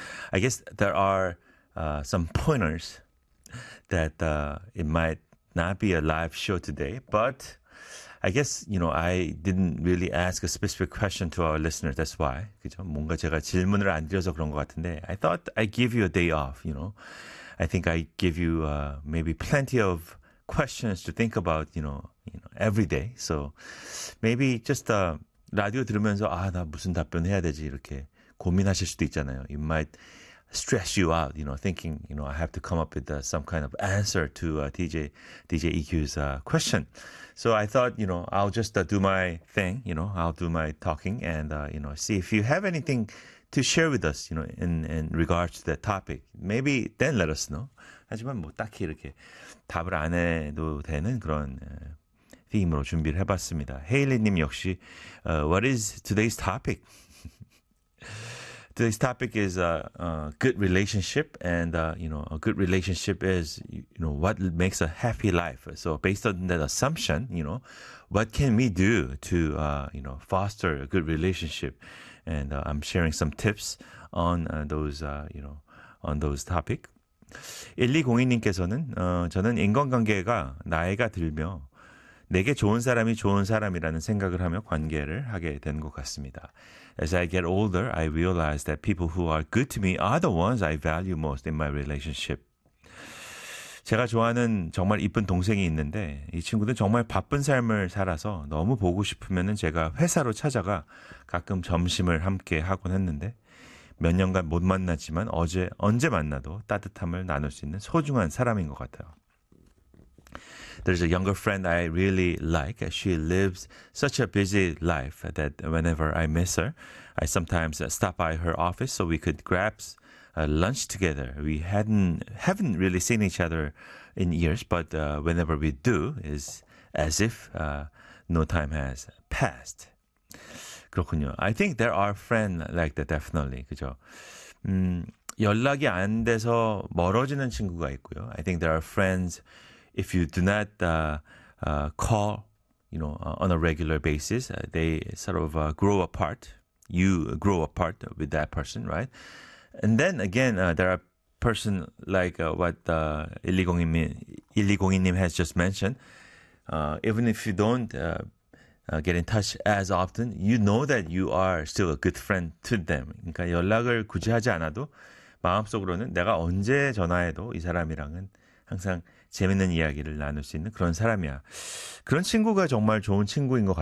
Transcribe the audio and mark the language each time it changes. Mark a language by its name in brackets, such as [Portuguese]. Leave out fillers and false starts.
[English] I guess there are some pointers that it might not be a live show today, but I guess, you know, I didn't really ask a specific question to our listeners. That's why. [Korean] 그죠? 뭔가 제가 질문을 안 드려서 그런 것 같은데. [English] I thought I'd give you a day off, you know. I think I'd give you maybe plenty of questions to think about, you know, every day. So maybe just [Korean] 라디오 들으면서 아, 나 무슨 답변 해야 되지? 이렇게 고민하실 수도 있잖아요. [English] It might stress you out, you know, thinking, you know, I have to come up with some kind of answer to DJ EQ's question. So I thought, you know, I'll just do my thing, you know, I'll do my talking and, you know, see if you have anything to share with us, you know, in regards to that topic. Maybe then let us know. [Korean] 하지만 뭐 딱히 이렇게 답을 안 해도 되는 그런 theme으로 준비를 해봤습니다. 헤일리님 역시, [English] what is today's topic? Today's topic is a good relationship, and you know, a good relationship is, you know, what makes a happy life. So based on that assumption, you know, what can we do to you know, foster a good relationship? And I'm sharing some tips on those you know, on those topic. [Korean] 1202님께서는 저는 인간관계가 나이가 들며 내게 좋은 사람이 좋은 사람이라는 생각을 하며 관계를 하게 된 것 같습니다. [English] As I get older, I realize that people who are good to me are the ones I value most in my relationship. [Korean] 제가 좋아하는 정말 이쁜 동생이 있는데 이 친구는 정말 바쁜 삶을 살아서 너무 보고 싶으면 제가 회사로 찾아가 가끔 점심을 함께 하곤 했는데 몇 년간 못 만났지만 어제 언제 만나도 따뜻함을 나눌 수 있는 소중한 사람인 것 같아요. [English] There's a younger friend I really like. She lives such a busy life that whenever I miss her, I sometimes stop by her office so we could grab lunch together. We haven't really seen each other in years, but whenever we do, it's as if no time has passed. [Korean] 그렇군요. [English] I think there are friends like that, definitely. [Korean] 그죠? 연락이 안 돼서 멀어지는 친구가 있고요. [English] I think there are friends if you do not call, you know, on a regular basis, they sort of grow apart. You grow apart with that person, right? And then again, there are person like what 1202님 has just mentioned. Even if you don't get in touch as often, you know that you are still a good friend to them. [Korean] 그러니까 연락을 굳이 하지 않아도 마음속으로는 내가 언제 전화해도 이 사람이랑은 항상 재밌는 이야기를 나눌 수 있는 그런 사람이야. 그런 친구가 정말 좋은 친구인 것 같아요.